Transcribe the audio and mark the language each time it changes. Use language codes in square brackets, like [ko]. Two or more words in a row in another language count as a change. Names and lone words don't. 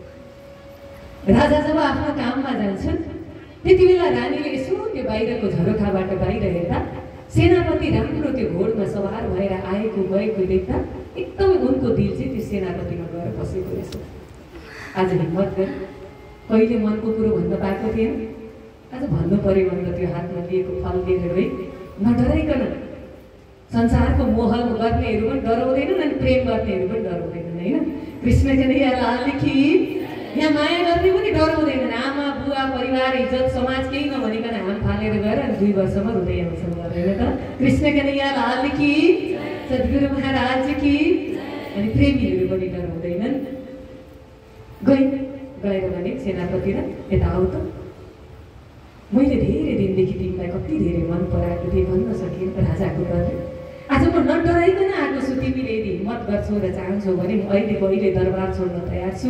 [ne] राजा जब आफ्नो काममा जान्छन् त्यति बेला रानीले यसो त्यो बाहिरको झरोखाबाट बाहिर हेर्दा सेनापति राम्रो त्यो घोडमा सवार भएर आएको गएको देख्दा एकदमै उनको दिल चाहिँ त्यो सेनापतिमा गएर बसेको रहेछ। आज हिम्मत गरे, कहिले मनको कुरो भन्न पाएको थिएन, आज भन्नु पर्यो भनेर त्यो हातमा दिएको फल दिएर है नडराइकन। संसारको मोह गर्नेहरू पनि डराउँदैनन् अनि प्रेम गर्नेहरू पनि डराउँदैनन् होइन। [hi] कृष्ण कन्हैया लाल की [ne] यहाँ माया गर्ने पनि डराउँदैनन्। आमा बुवा परिवार इज्जत समाज केही नभनिकन हाम फालेर गएर अनि 2 वर्षमा हुँदै आउँछन् गरेर त। [hi] कृष्ण कन्हैया लाल की, सद्गुरु महाराज की। [ne] अनि प्रेमीहरू पनि डराउँदैनन्। गएर भने सेनापति र यता आऊ त, मैले धेरै दिनदेखि तिमीलाई कति धेरै मन पराएको थिएँ भन्न सकिनँ राजाको डरले। आज म नडराइकन आएको छु, तिमीले यदि हिम्मत गर्छौ र चाहन्छौ भने म अहिले दरबार छोड्न तयार छु।